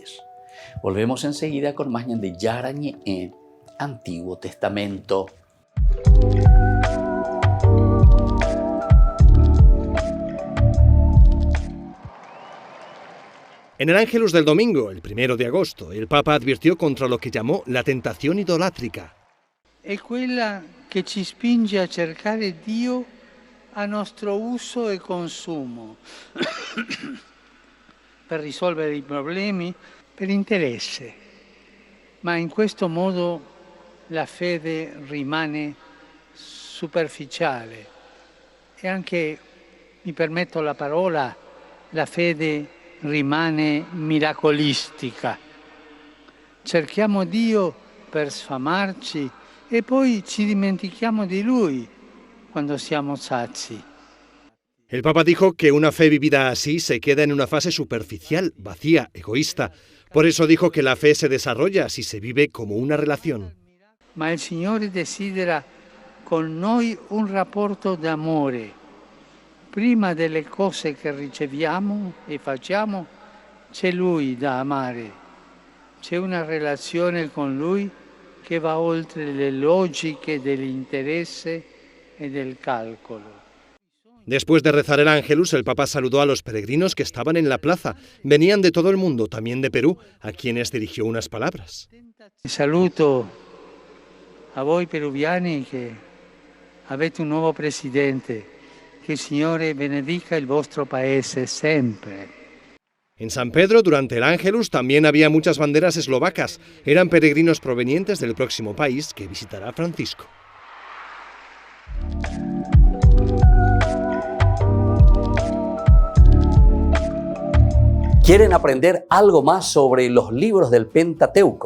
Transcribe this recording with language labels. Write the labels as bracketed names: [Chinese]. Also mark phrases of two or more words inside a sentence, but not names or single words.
[Spanish] Volvemos enseguida con más de Yarañe, Antiguo Testamento. En el Ángelus del domingo, el 1 de agosto, el Papa advirtió contra lo que llamó la tentación idolátrica. [Italian] È quella che ci spinge a cercare Dio a nostro uso e consumo, per risolvere i problemi, per interesse. Ma in questo modo la fede rimane superficiale e anche, mi permetto la parola, la fede rimane miracolistica. Cerchiamo Dio per sfamarci e poi ci dimentichiamo di Lui quando siamo sazi. [Spanish] El Papa dijo que una fe vivida así se queda en una fase superficial, vacía, egoísta. Por eso dijo que la fe se desarrolla si se vive como una relación. [Italian] Ma il Signore desidera con noi un rapporto d'amore. Prima delle cose che riceviamo e facciamo, c'è Lui da amare. C'è una relazione con Lui che va oltre le logiche dell'interesse e del calcolo. [Spanish] Después de rezar el Ángelus, el Papa saludó a los peregrinos que estaban en la plaza. Venían de todo el mundo, también de Perú, a quienes dirigió unas palabras. [Italian] Saluto a voi peruviani che avete un nuovo presidente. Che il Signore benedica il vostro paese sempre. [Spanish] En San Pedro, durante el Ángelus, también había muchas banderas eslovacas. Eran peregrinos provenientes del próximo país que visitará Francisco. ¿Quieren aprender algo más sobre los libros del Pentateuco?